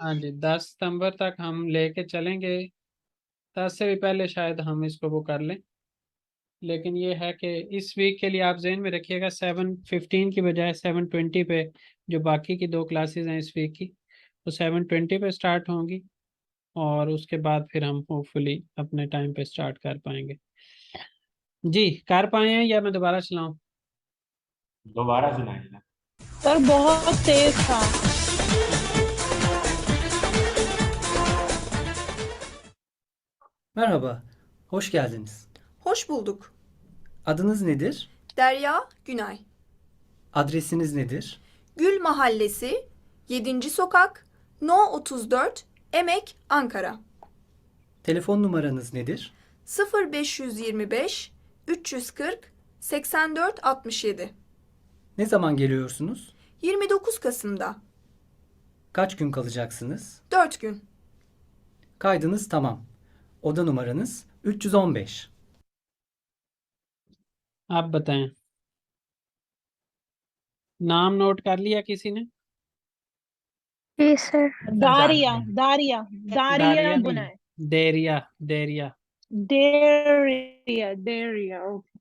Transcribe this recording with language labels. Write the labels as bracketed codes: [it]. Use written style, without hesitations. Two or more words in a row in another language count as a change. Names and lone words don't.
[hi] हाँ जी, 10 सितंबर तक हम लेके चलेंगे। 10 से भी पहले शायद हम इसको वो कर लें, लेकिन ये है कि इस वीक के लिए आप जहन में रखिएगा 7:15 की बजाय 7:20 पे जो बाकी की 2 क्लासेस हैं इस वीक की, वो 7:20 पे स्टार्ट होंगी, और उसके बाद फिर हम होपफुली अपने टाइम पे स्टार्ट कर पाएंगे। जी, कर पाए हैं या मैं दोबारा चलाऊं? दोबारा सुनाइए ना। सर बहुत तेज था। [tr] Merhaba, hoş geldiniz. Hoş bulduk. Adınız nedir? Derya Günay. Adresiniz nedir? Gül Mahallesi, 7. Sokak, No 34, Emek, Ankara. Telefon numaranız nedir? 0525 340 84 67. Ne zaman geliyorsunuz? 29 Kasım'da. Kaç gün kalacaksınız? 4 gün. Kaydınız tamam. Oda numaranız 315. [hi] आप बताएं, नाम नोट कर लिया किसी ने? जी सर। दारिया दारिया दारिया दारिया नहीं, गुनाह। देरिया देरिया। डेरिया डेरिया ओके।